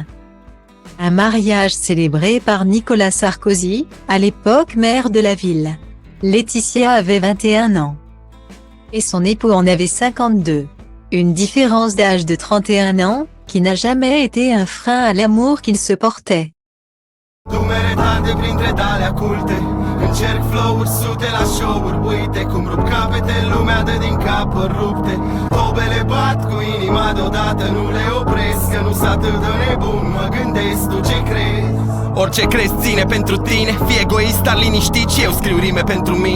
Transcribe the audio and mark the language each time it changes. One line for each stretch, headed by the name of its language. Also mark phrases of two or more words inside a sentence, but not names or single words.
French: Un mariage célébré par Nicolas Sarkozy, à l'époque maire de la ville. Laetitia avait 21 ans. Et son époux en avait 52. Une différence d'âge de 31 ans, qui n'a jamais été un frein à l'amour qu'ils se portaient.
Romanian: Încerc flow-uri sute la show-uri, uite cum rup capete, lumea dă din capări rupte. Tobele bat cu inima deodată, nu le opresc, că nu-s atât de nebun, mă gândesc, tu ce crezi? Orice crezi ține pentru tine, fii egoist, dar liniștit și eu scriu rime pentru mine.